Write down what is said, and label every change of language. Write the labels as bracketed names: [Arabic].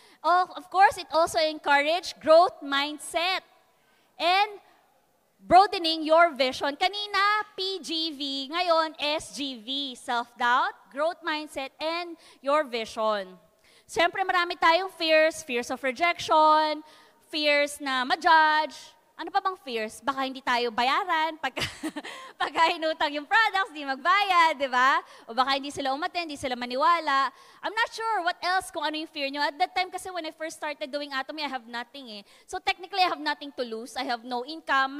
[English] Of course, it also encourages growth mindset and broadening your vision. [Filipino] Kanina, PGV. Ngayon, SGV. [English] Self-doubt, growth mindset, and your vision. [Filipino] Siyempre, marami tayong fears. Fears of rejection, fears na ma-judge. Ano pa bang fears? Baka hindi tayo bayaran pagka inutang yung products, di magbayad, di ba? O baka hindi sila umattend, hindi sila maniwala. [English] I'm not sure what else [Filipino] kung ano yung fear nyo. [English] At that time kasi when I first started doing Atomy, I have nothing eh. So technically, I have nothing to lose. I have no income.